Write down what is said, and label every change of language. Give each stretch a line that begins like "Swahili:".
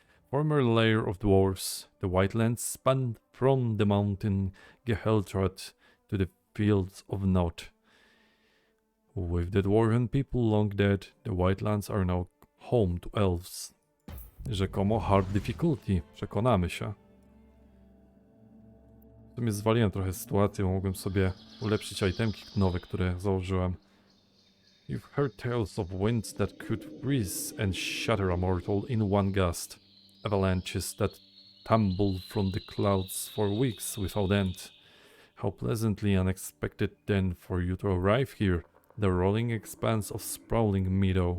English: Former lair of dwarves, the Whitelands spanned from the mountain Geheltrat to the fields of Nod. With the dwarven people long dead, the Whitelands are now home to elves.
Polish: Rzekomo hard difficulty, przekonamy się. W sumie zwaliłem trochę sytuację, bo mogłem sobie ulepszyć itemki nowe, które założyłem.
English: You've heard tales of winds that could freeze and shatter a mortal in one gust. Avalanches that tumble from the clouds for weeks without end. How pleasantly unexpected then for you to arrive here, the rolling expanse of sprawling meadow.